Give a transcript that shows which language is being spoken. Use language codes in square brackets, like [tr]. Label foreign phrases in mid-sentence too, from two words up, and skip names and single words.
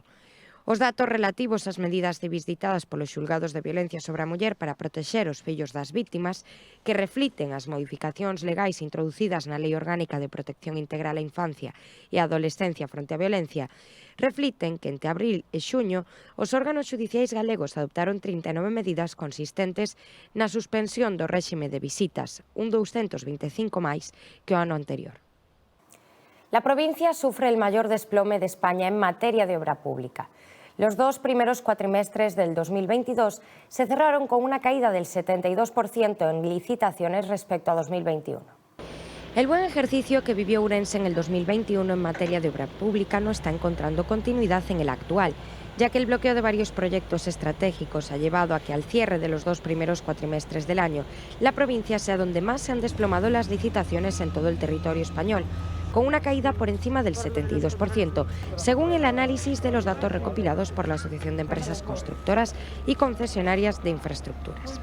[gl] Os datos relativos ás medidas civis ditadas polos xulgados de violencia sobre a muller para protexer os fillos das vítimas, que refliten as modificacións legais introducidas na Lei Orgánica de Protección Integral á Infancia e á Adolescencia fronte á violencia, refliten que entre abril e xuño os órganos xudiciais galegos adoptaron 39 medidas consistentes na suspensión do réxime de visitas, un 225 máis que o ano anterior. [es] La provincia sufre el mayor desplome de España en materia de obra pública. Los 2 primeros cuatrimestres del 2022 se cerraron con una caída del 72% en licitaciones respecto a 2021. El buen ejercicio que vivió Ourense en el 2021 en materia de obra pública no está encontrando continuidad en el actual, ya que el bloqueo de varios proyectos estratégicos ha llevado a que al cierre de los 2 primeros cuatrimestres del año, la provincia sea donde más se han desplomado las licitaciones en todo el territorio español, con una caída por encima del 72%, según el análisis de los datos recopilados por la Asociación de Empresas Constructoras y Concesionarias de Infraestructuras.